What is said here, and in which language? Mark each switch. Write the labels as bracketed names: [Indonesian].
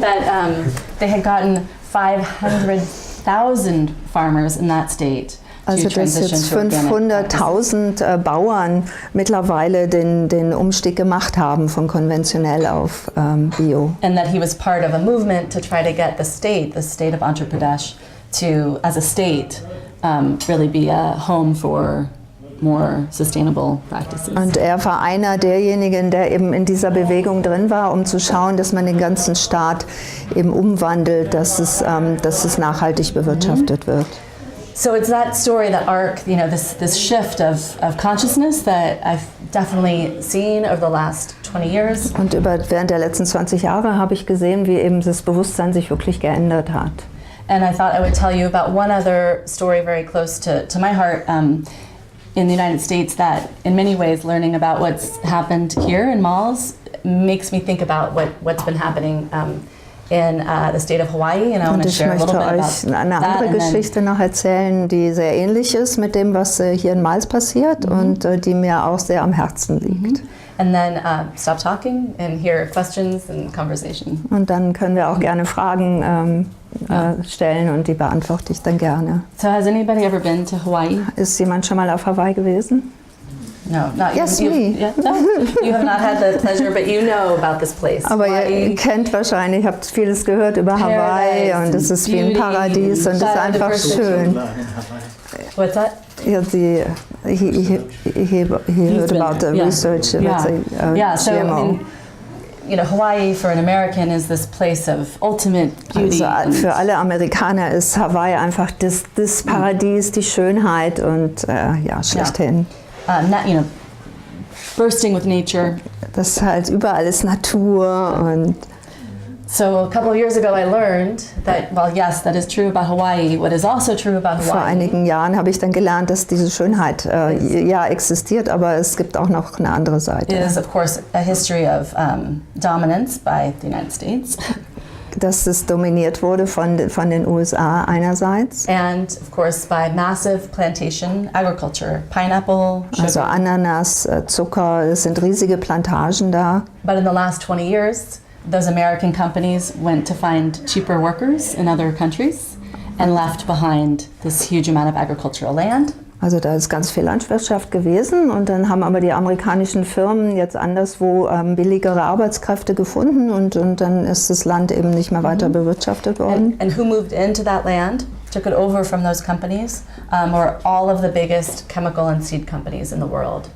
[English] That they had gotten 500,000 farmers in that state. [German] Also dass jetzt 500.000 Bauern mittlerweile den Umstieg gemacht haben von konventionell auf Bio. [English] And that he was part of a movement to try to get the state of Andhra Pradesh to, as a state, really be a home for more sustainable practices. [German] Und er war einer derjenigen, der eben in dieser Bewegung drin war, um zu schauen, dass man den ganzen Staat eben umwandelt, dass es nachhaltig bewirtschaftet wird. [English] So it's that story, that arc, this shift of consciousness that I've definitely seen over the last 20 years. [German] Und während der letzten 20 Jahre habe ich gesehen, wie eben das Bewusstsein sich wirklich geändert hat. [English] And I thought I would tell you about one other story very close to my heart in the United States that in many ways learning about what's happened here in Malls makes me think about what's been happening in the state of Hawaii, [German] und ich möchte euch eine andere Geschichte noch erzählen, die sehr ähnlich ist mit dem, was hier in Mals passiert und die mir auch sehr am Herzen liegt. [English] And then stop talking and hear questions and conversation. [German] Und dann können wir auch gerne Fragen stellen und die beantworte ich dann gerne. [English] So has anybody ever been to Hawaii? [German] Ist jemand schon mal auf Hawaii gewesen? [English] No, not yes, you. Me. No, you have not had the pleasure, but you know about this place. [German] Aber ihr kennt wahrscheinlich, habt vieles gehört über Hawaii und es ist wie ein Paradies und es ist einfach schön. [English] What's that? Yeah, he heard about the research. So GMO. Hawaii for an American is this place of ultimate beauty. [German] Also für alle Amerikaner ist Hawaii einfach das Paradies, die Schönheit und schlechthin. [English] Bursting with nature. [German] Das halt überall ist Natur und [English] so a couple of years ago I learned that, well, yes, that is true about Hawaii. What is also true about Hawaii? [German] Vor einigen Jahren habe ich dann gelernt, dass diese Schönheit existiert, aber es gibt auch noch eine andere Seite. [English] It is, of course, a history of dominance by the United States. [German] Dass es dominiert wurde von den USA einerseits. [English] And of course by massive plantation agriculture, pineapple, sugar. [German] Also Ananas, Zucker, es sind riesige Plantagen da. [English] But in the last 20 years, those American companies went to find cheaper workers in other countries and left behind this huge amount of agricultural land. [German] Also da ist ganz viel Landwirtschaft gewesen und dann haben aber die amerikanischen Firmen jetzt anderswo billigere Arbeitskräfte gefunden und dann ist das Land eben nicht mehr weiter bewirtschaftet worden. [English] And who moved into that land, took it over from those companies, were all of the biggest chemical and seed companies in the world.